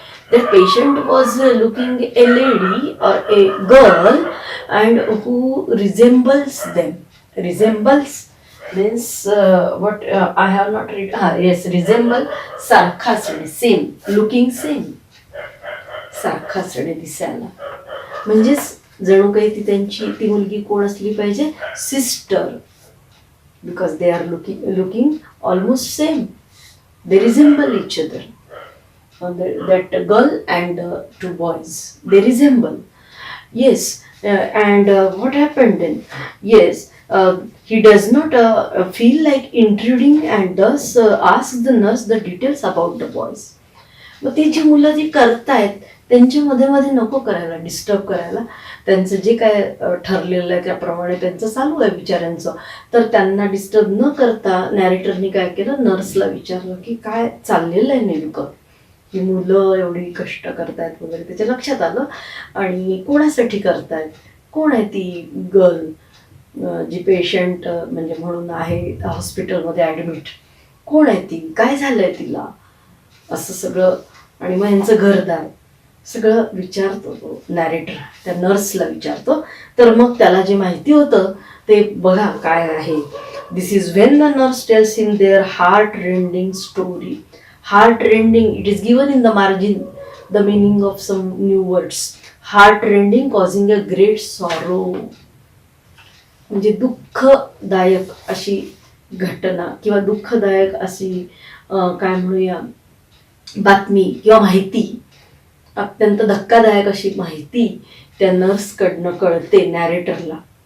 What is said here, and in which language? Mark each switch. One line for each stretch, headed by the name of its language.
English: That patient was looking a lady or a girl and who resembles them. Resembles means what I have not read. Yes, resemble,
Marathi: सारखा असणे,
English: same, looking same,
Marathi: सारखा असणे दिसायला. म्हणजेच जणू काही ती मुलगी कोण असली पाहिजे?
English: Sister, because they are looking almost same. They resemble each other. That girl and 2 boys, they resemble. Yes, and what happened then? Yes, he does not feel like intruding and thus asks the nurse the details about the boys.
Marathi: मग ती जी मुलं जी करतायत त्यांच्या मध्ये नको करायला, disturb करायला. त्यांचं जे काय ठरलेलं आहे त्याप्रमाणे त्यांचं चालू आहे बिचाऱ्यांचं. तर त्यांना डिस्टर्ब न करता नॅरेटरनी काय केलं, नर्सला विचारलं की काय चाललेलं आहे नेमकं, ही मुलं एवढी कष्ट करतायत वगैरे. त्याच्या लक्षात आलं. आणि कोणासाठी करतायत, कोण आहे ती गर्ल जी पेशंट म्हणजे म्हणून आहे हॉस्पिटलमध्ये ॲडमिट, कोण आहे ती, काय झालंय तिला, असं सगळं. आणि मग यांचं घरदार सगळं विचारतो तो नॅरेटर, त्या नर्सला विचारतो. तर मग त्याला जे माहिती होतं ते बघा काय आहे.
English: This is when the nurse tells him their heart rending story. Heart rending, it is given in the margin the meaning of some new words. Heart rending causing a great sorrow,
Marathi: म्हणजे दुःखदायक अशी घटना किंवा दुःखदायक अशी काय म्हणूया बातमी किंवा माहिती, अत्यंत धक्कादायक अशी माहिती त्या नर्सकडनं कळते नॅरेटरला.